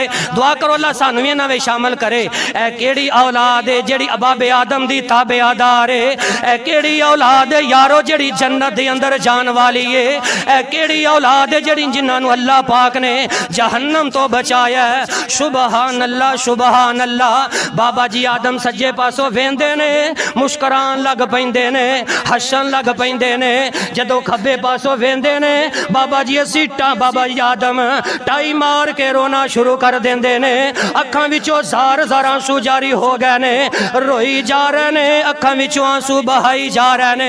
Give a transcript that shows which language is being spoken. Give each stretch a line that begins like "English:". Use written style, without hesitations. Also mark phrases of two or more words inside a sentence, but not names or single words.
Punjabi: دعا کرو اللہ سانوں بھی انہاں وچ شامل کرے۔ اے کیڑی اولاد ہے جیڑی بابے آدم دی تابعدار ہے. اے کیڑی اولاد ہے یارو جیڑی جنت دے اندر جان والی ہے. اے کیڑی اولاد ہے جیہڑی جنہاں نوں اللہ پاک نے جہنم تو بچایا ہے.
Arabic: سبحان الله سبحان الله.
Punjabi: بابا جی آدم سجے پاسوں ویندے نے مسکران لگ پیندے نے ہسن لگ پیندے نے. جدوں کھبے پاسوں ویندے نے بابا جی سیٹا بابا جی آدم ٹائی مار کے رونا شروع کر دیندے نے. اکھاں وچوں زار زار آنسو جاری ہو گئے نے، روئی جا رہے نے، اکھاں وچوں آنسو بہائی جا رہے نے.